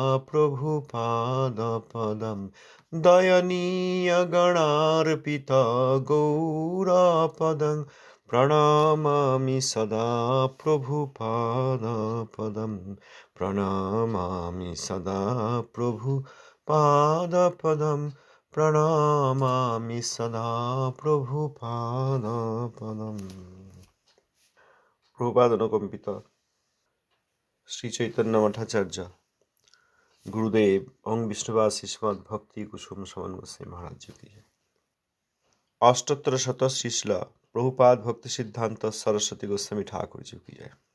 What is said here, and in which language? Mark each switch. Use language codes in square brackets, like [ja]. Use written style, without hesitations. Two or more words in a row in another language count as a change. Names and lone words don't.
[sa] प्रभुपादपदं दयनीयगणार्पित गौरपदं प्रणमामि सदा प्रभुपादपदं प्रणमामि सदा प्रभुपादपदं प्रणमामि सदा प्रभुपादपदम्। [bn] প্রভুপাদ অনুকম্পিত শ্রী চৈতন্য মঠাচার্য গুরুদেব ওং বিষ্ণুবাসী শ্রীমদ ভক্তি কুসুম সমান গোস্বামী মহারাজ জি। অষ্টোত্তর শত শ্রীশ্ল প্রভুপাদ ভক্তি সিদ্ধান্ত সরস্বতী গোস্বামী ঠাকুর জি কি জয়।